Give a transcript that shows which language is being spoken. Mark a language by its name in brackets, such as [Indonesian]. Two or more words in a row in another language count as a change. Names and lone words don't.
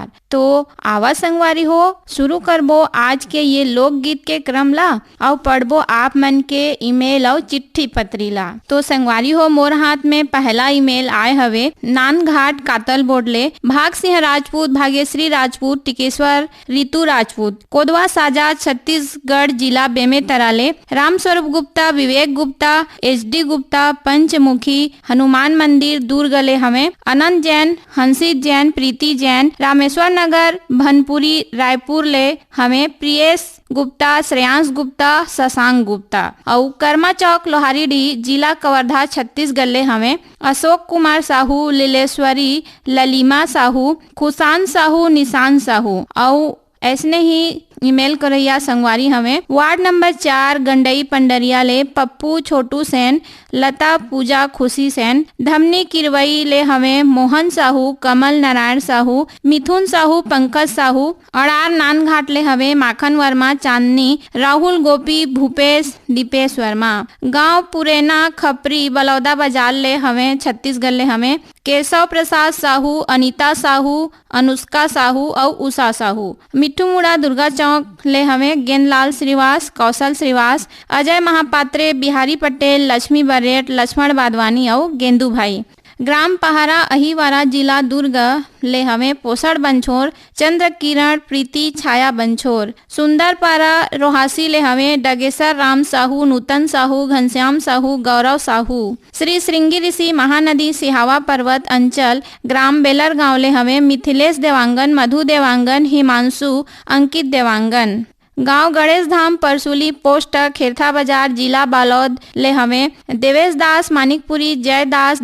[Chhattisgarhi] तो आवा संगवारी हो, शुरू करबो आज के ये लोकगीत के क्रम ला और पढ़बो आप मन के ईमेल और चिट्ठी पत्री ला। तो संगवारी हो, मोर हाथ में पहला ईमेल आए हवे नानघाट कातल बोर्डले भाग सिंह राजपूत, भाग्यश्री राजपूत, टिकेश्वर रितु राजपूत, कोदवा साजा छत्तीसगढ़ जिला बेमेतरा ले राम स्वरूप गुप्ता, विवेक गुप्ता, HD गुप्ता, पंचमुखी हनुमान मंदिर दुर्ग ले हमें अनंत जैन, हंसित जैन, प्रीति जैन, रामेश्वर नगर भनपुरी रायपुर ले हमें प्रियेश गुप्ता, श्रेयांश गुप्ता, शशांक गुप्ता और कर्मा चौक लोहारीडी जिला कवर्धा छत्तीसगढ़ ले हमें अशोक कुमार साहू, लीलेश्वरी, ललिमा साहू, खुशान साहू, निशान साहू और ऐसने ही ईमेल करैया संगवारी हमें वार्ड नंबर 4 गंडई पंडरिया ले पप्पू छोटू सेन, लता पूजा खुशी सेन, धमनी किरवई ले हमें मोहन साहू, कमल नारायण साहू, मिथुन साहू, पंकज साहू, अड़ार नानघाट ले हमें माखन वर्मा, चांदनी, राहुल गोपी, भूपेश, दीपेश वर्मा, गांव पुरेना खपरी बलौदा बाजार ले हमें छत्तीसगढ़ ले हमें केशव प्रसाद साहू, अनीता साहू, अनुष्का साहू और उषा साहू, मिट्ठू मुड़ा दुर्गा चौक ले हमें गेंदलाल श्रीवास, कौशल श्रीवास, अजय महापात्रे, बिहारी पटेल, लक्ष्मी बरेट, लक्ष्मण बादवानी और गेंदू भाई, ग्राम पहाड़ा अहिवारा जिला दुर्ग ले हमें पोसड़ बंछोर, चंद्र किरण, प्रीति छाया बंछोर, सुंदरपारा रोहासी ले हमें डगेसर राम साहू, नूतन साहू, घनश्याम साहू, गौरव साहू, श्री श्रृंगी ऋषि महानदी सिहावा पर्वत अंचल ग्राम बेलर गांव ले हमें मिथिलेश देवांगन, मधु देवांगन, हिमांशु, अंकित देवांगन, गांव गणेश धाम परसुली पोस्ट खेरथा बाजार जिला बालोद ले हमें देवेश दास मानिकपुरी, जय दास,